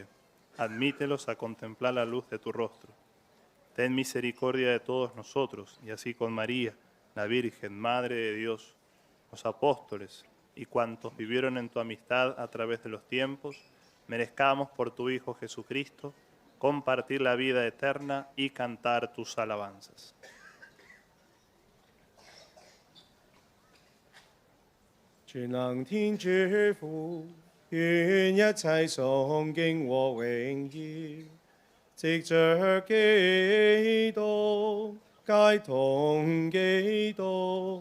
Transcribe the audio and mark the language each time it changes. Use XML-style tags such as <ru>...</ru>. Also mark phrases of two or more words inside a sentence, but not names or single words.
<es>Admítelos a contemplar la luz de tu rostro. Ten misericordia de todos nosotros, y así con María, la Virgen, Madre de Dios, los apóstoles y cuantos vivieron en tu amistad a través de los tiempos, merezcamos por tu Hijo Jesucristo compartir la vida eterna y cantar tus alabanzas.</es> <zh>全能天主父，願一切崇敬和榮耀，藉着基督，皆同基督。</zh>